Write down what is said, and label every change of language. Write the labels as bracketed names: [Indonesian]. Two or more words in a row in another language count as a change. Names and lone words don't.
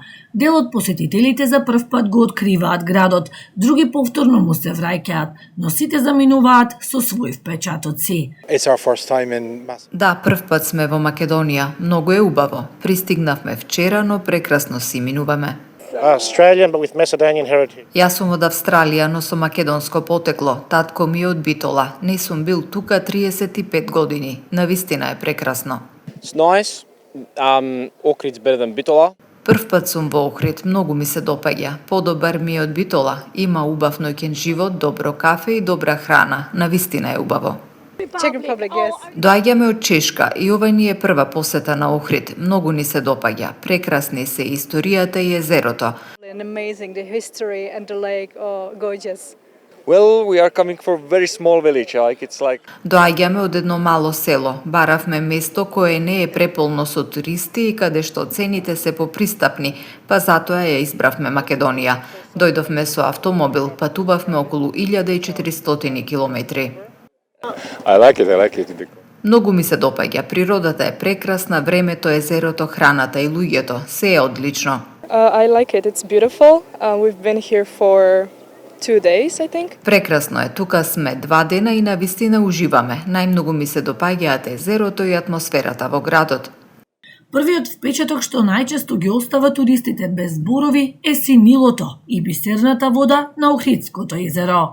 [Macedonian] Дел од посетителите за прв пат го откриваат градот, други повторно му се враќаат, но сите заминуваат со свој впечатоци. Да, прв пат сме во Македонија, многу е убаво. Пристигнавме вчера, но прекрасно си минуваме. [English] Australian, but with Macedonian heritage. [Macedonian] Јас сум од Австралија, но со македонско потекло. Татко ми е од Битола. Не сум бил тука 35 години. Навистина е прекрасно. [English] It's nice. Ohrid's better than Bitola. [Macedonian] Прв пат сум во Охрид, многу ми се допаѓа. Подобар ми е од Битола. Има убав ноќен живот, добро кафе и добра храна. Навистина е убаво. [English] Czech Republic, yes. [Macedonian] Доаѓаме од Чешка и ова ни е прва посета на Охрид. Многу ни се допаѓа. Прекрасни се историјата и езерото. [English] And amazing, the history and the lake, oh, gorgeous. Well, we are coming from a very small village. It's like [Macedonian] Доаѓаме од едно мало село. Баравме место кое не е преполно со туристи и каде што цените се попристапни, па затоа ја избравме Македонија. Дојдовме со автомобил, патувавме околу 1400 километри. [English] I like it. [Macedonian] Многу ми се допаѓа. Природата е прекрасна, времето, езерото, храната и луѓето. Се е одлично. [English] I like it. It's beautiful. We've been here for 2 days, I think. [Macedonian] Прекрасно е. Тука сме 2 дена и навистина уживаме. Најмногу ми се допаѓаат езерото и атмосферата во градот. Првиот впечаток што најчесто ги остава туристите без зборови е синилото и бисерната вода на Охридското езеро.